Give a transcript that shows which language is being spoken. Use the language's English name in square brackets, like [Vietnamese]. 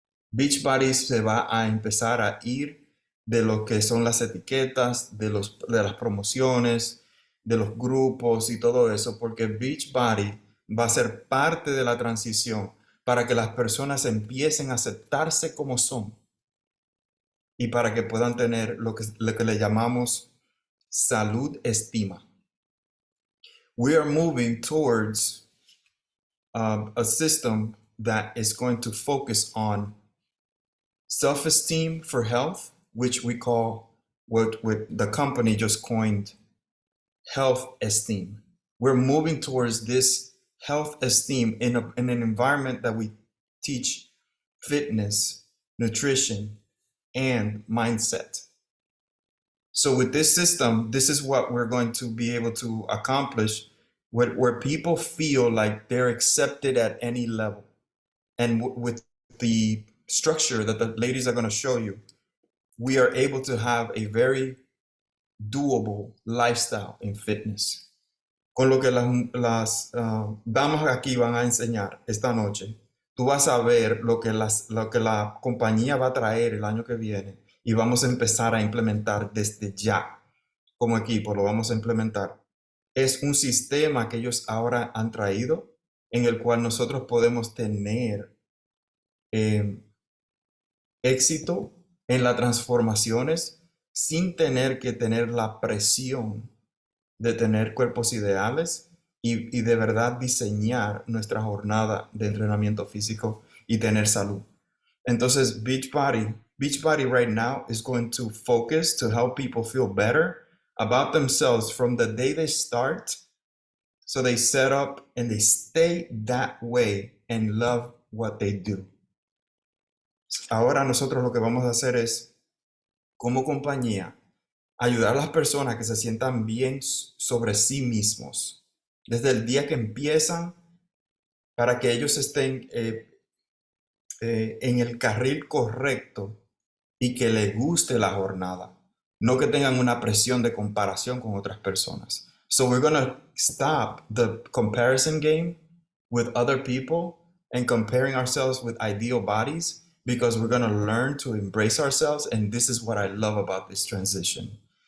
[Spanish] Beachbody se va a empezar a ir de lo que son las etiquetas, de las promociones, de los grupos y todo eso, porque Beachbody va a ser parte de la transición para que las personas empiecen a aceptarse como son y para que puedan tener lo que le llamamos salud estima. [English] We are moving towards a system that is going to focus on self-esteem for health, which we call what the company just coined health esteem. We're moving towards this health esteem in an environment that we teach fitness, nutrition, and mindset. So with this system, this is what we're going to be able to accomplish, where people feel like they're accepted at any level. And with the structure that the ladies are going to show you, we are able to have a very doable lifestyle in fitness. [Spanish] Con lo que las damas aquí van a enseñar esta noche, tú vas a ver lo que la compañía va a traer el año que viene y vamos a empezar a implementar desde ya. Como equipo lo vamos a implementar. Es un sistema que ellos ahora han traído en el cual nosotros podemos tener éxito en las transformaciones sin tener que tener la presión de tener cuerpos ideales y de verdad diseñar nuestra jornada de entrenamiento físico y tener salud. [English] Entonces, Beachbody right now is going to focus to help people feel better about themselves from the day they start. So they set up and they stay that way and love what they do. [Spanish] Ahora nosotros lo que vamos a hacer es, como compañía, ayudar a las personas que se sientan bien sobre sí mismos, desde el día que empiezan, para que ellos estén en el carril correcto y que les guste la jornada, no que tengan una presión de comparación con otras personas. [English] So we're going to stop the comparison game with other people and comparing ourselves with ideal bodies, because we're going to learn to embrace ourselves, and this is what I love about this transition.